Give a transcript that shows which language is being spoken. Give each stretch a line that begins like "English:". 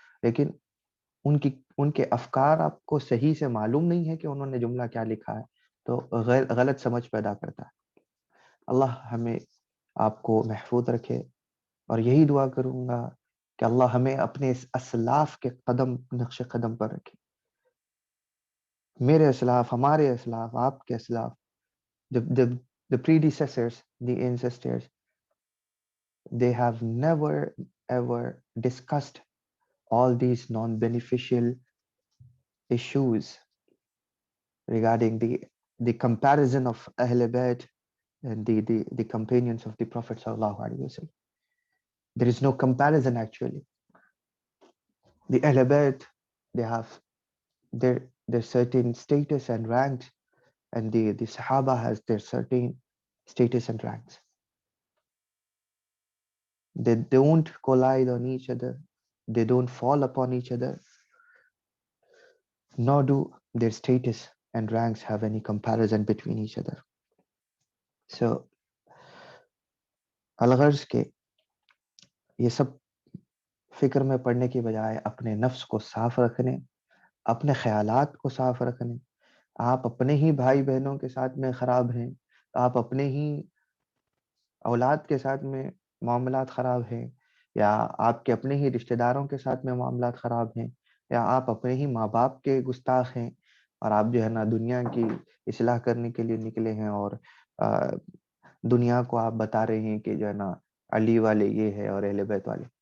Urdu: لیکن ان کے افکار آپ کو صحیح سے معلوم نہیں ہے کہ انہوں نے جملہ کیا لکھا ہے، تو غلط سمجھ پیدا کرتا ہے. اللہ ہمیں آپ کو محفوظ رکھے، اور یہی دعا کروں گا کہ اللہ ہمیں اپنے اسلاف کے نقش قدم پر رکھے. میرے اسلاف، ہمارے اسلاف، آپ کے اسلاف،
English: the predecessors, the ancestors, they have never ever discussed all these non-beneficial issues regarding the comparison of Ahl Bayt and the companions of the Prophet sallallahu alaihi wasallam. There is no comparison actually. The Ahl Bayt, they have their certain status and ranks, and the Sahaba has their certain status and ranks. They don't collide on each other. They don't fall upon each other, nor do their status and ranks have any comparison between each other.
Urdu: So, الغرض کے یہ سب فکر میں پڑنے کی بجائے اپنے نفس کو صاف رکھنے، اپنے خیالات کو صاف رکھنے. آپ اپنے ہی بھائی بہنوں کے ساتھ میں خراب ہیں، آپ اپنے ہی اولاد کے ساتھ میں معاملات خراب ہیں، یا آپ کے اپنے ہی رشتہ داروں کے ساتھ میں معاملات خراب ہیں، یا آپ اپنے ہی ماں باپ کے گستاخ ہیں، اور آپ جو ہے نا دنیا کی اصلاح کرنے کے لیے نکلے ہیں، اور دنیا کو آپ بتا رہے ہیں کہ جو ہے نا علی والے یہ ہے اور اہل بیت والے.